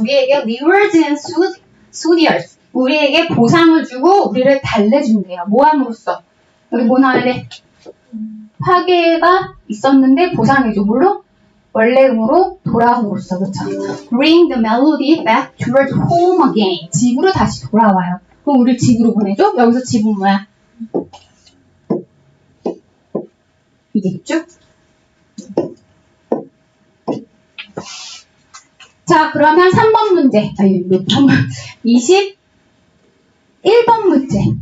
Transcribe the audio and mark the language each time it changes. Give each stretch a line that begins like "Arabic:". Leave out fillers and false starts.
Korean: 우리에게
English: rewards and souvenirs.
Korean: 우리에게 보상을 주고 우리를 달래준대요. 뭐 함으로써? 여기 뭐 나와야 돼? 파괴가 있었는데 보상해줘. 물론 원래 음으로 돌아옴으로써. 그쵸?
English: Bring the melody back towards home again.
Korean: 집으로 다시 돌아와요. 그럼 우리를 집으로 보내줘? 여기서 집은 뭐야? 이겠죠? 자, 그러면 3번 문제. 21번 문제.